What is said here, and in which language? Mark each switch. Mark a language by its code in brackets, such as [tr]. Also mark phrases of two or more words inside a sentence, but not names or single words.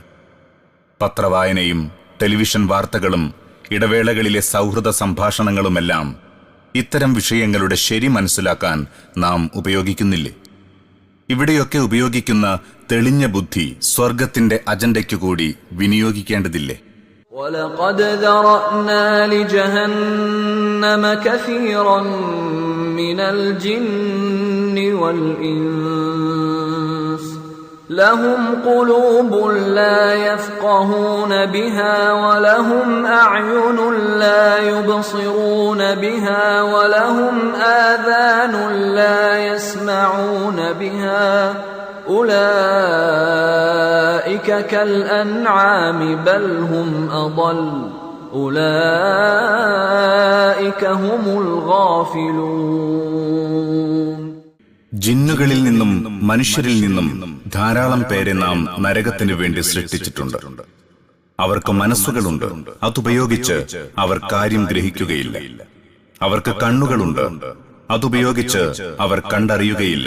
[ml] പത്രവായനയും ടെലിവിഷൻ വാർത്തകളും ഇടവേളകളിലെ സൗഹൃദ സംഭാഷണങ്ങളുമെല്ലാം ഇത്തരം വിഷയങ്ങളുടെ ശരി മനസ്സിലാക്കാൻ നാം ഉപയോഗിക്കുന്നില്ലേ? ഇവിടെയൊക്കെ ഉപയോഗിക്കുന്ന തെളിഞ്ഞ ബുദ്ധി സ്വർഗത്തിന്റെ അജണ്ടയ്ക്കു കൂടി വിനിയോഗിക്കേണ്ടതില്ലേ? [ar] وَلَقَدْ ذَرَأْنَا لِجَهَنَّمَ كَثِيرًا مِنَ الْجِنِّ وَالْإِنسِ لَهُمْ قُلُوبٌ لَا يَفْقَهُونَ بِهَا وَلَهُمْ أَعْيُنٌ لَا يُبْصِرُونَ بِهَا وَلَهُمْ آذَانٌ لَا يَسْمَعُونَ بِهَا أُولَئِكَ كَالْأَنْعَامِ بَلْ هُمْ أَضَلُّ أُولَئِكَ هُمُ الْغَافِلُونَ. [ml] ജിന്നുകളിൽ നിന്നും മനുഷ്യരിൽ നിന്നും ധാരാളം പേരെ നാം നരകത്തിനു വേണ്ടി സൃഷ്ടിച്ചിട്ടുണ്ട്. അവർക്ക് മനസ്സുകളുണ്ട്, അതുപയോഗിച്ച് അവർ കാര്യം ഗ്രഹിക്കുകയില്ല. അവർക്ക് കണ്ണുകളുണ്ട്, അതുപയോഗിച്ച് അവർ കണ്ടറിയുകയില്ല.